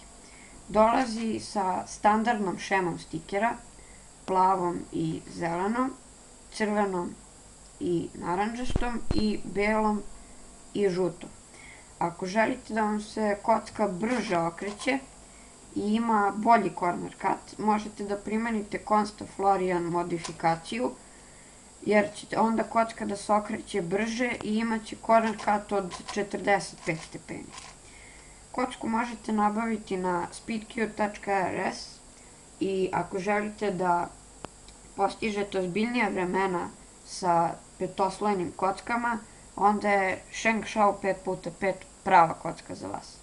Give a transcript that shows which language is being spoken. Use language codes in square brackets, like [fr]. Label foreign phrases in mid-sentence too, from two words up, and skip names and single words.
[sr] Dolazi sa standardnom šemom stikera, plavom i zelenom, crvenom i naranđastom i belom i žutom. Ako želite da vam se kocka brže okreće i ima bolji [en] corner cut, [sr] možete da primenite Consta-Florian modifikaciju, jer će onda kocka da se okreće brže i imaće [en] corner cut [sr] od 45 stepeni. Kocku možete nabaviti na speedcube.rs i ako želite da postižete ozbiljnija vremena sa petoslojenim kockama, onda je Sheng Shao 5x5 prava kocka za vas.